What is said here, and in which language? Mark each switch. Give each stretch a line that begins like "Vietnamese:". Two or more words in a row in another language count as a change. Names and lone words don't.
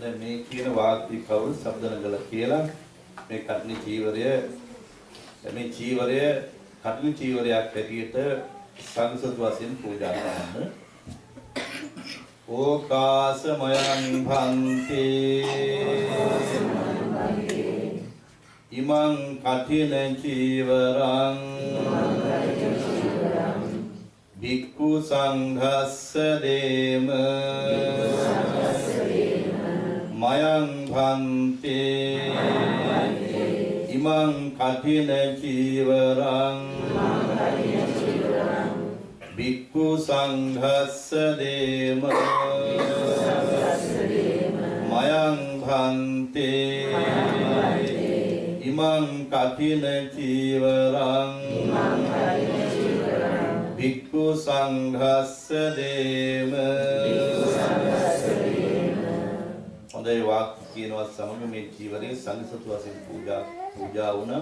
Sinhala: දැන් මේ කියන වාක්‍ය කවුරු શબ્දනගල කියලා මේ කඨින චීවරය මේ චීවරය කඨින චීවරයක් ඇටියට සංඝසතු වශයෙන් පූජා කරන්න.
Pali: ඕකාසමයං භන්තේ ඉමං කඨින චීවරං භික්ඛු සංඝස්ස දේම මයං භන්තේ ඉමං කඨින චීවරං Bhikkhu Sanghassa Dema Mayang Bhante Imang Kathina Chivarang Bhikkhu Sanghassa Dema
Sinhala: හොඳයි වාක්‍ය කියනවත් සමග මේ ජීවරේ සංසතු වශයෙන් පූජා වුණා.